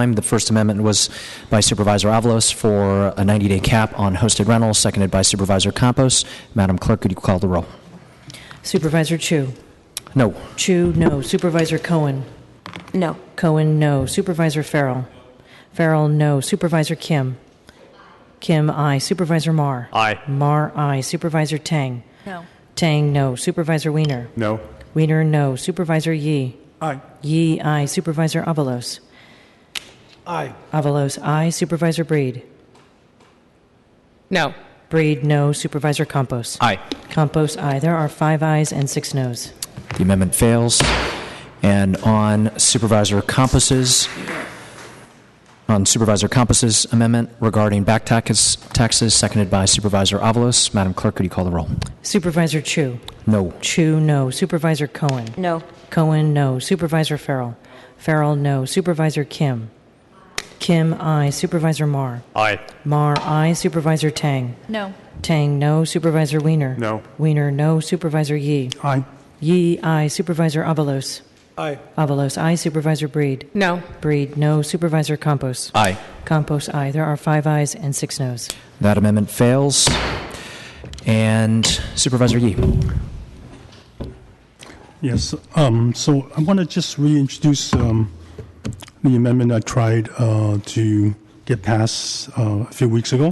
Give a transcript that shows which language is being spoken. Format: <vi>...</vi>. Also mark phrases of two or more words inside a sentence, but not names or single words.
<en>The first amendment was by Supervisor Avalos for a 90-day cap on hosted rentals, seconded by Supervisor Campos. Madam Clerk, could you call the roll? Supervisor Chu. No. Chu, no. Supervisor Cohen. No. Cohen, no. Supervisor Farrell. Farrell, no. Supervisor Kim. Kim, aye. Supervisor Marr. Aye. Marr, aye. Supervisor Tang. No. Tang, no. Supervisor Wiener. No. Wiener, no. Supervisor Yee. Aye. Yee, aye. Supervisor Avalos. Aye. Avalos, aye. Supervisor Breed. No. Breed, no. Supervisor Campos. Aye. Campos, aye. There are 5 ayes and 6 noes. The amendment fails. And on Supervisor Campos's amendment regarding back taxes, seconded by Supervisor Avalos. Madam Clerk, could you call the roll? Supervisor Chu. No. Chu, no. Supervisor Cohen. No. Cohen, no. Supervisor Farrell. Farrell, no. Supervisor Kim. Kim, aye. Supervisor Marr. Aye. Marr, aye. Supervisor Tang. No. Tang, no. Supervisor Wiener. No. Wiener, no. Supervisor Yee. Aye. Yee, aye. Supervisor Avalos. Aye. Avalos, aye. Supervisor Breed. No. Breed, no. Supervisor Campos. Aye. Campos, aye. There are 5 ayes and 6 noes. That amendment fails. And Supervisor Yee. Yes. So I want to just reintroduce the amendment I tried to get passed a few weeks ago.</en>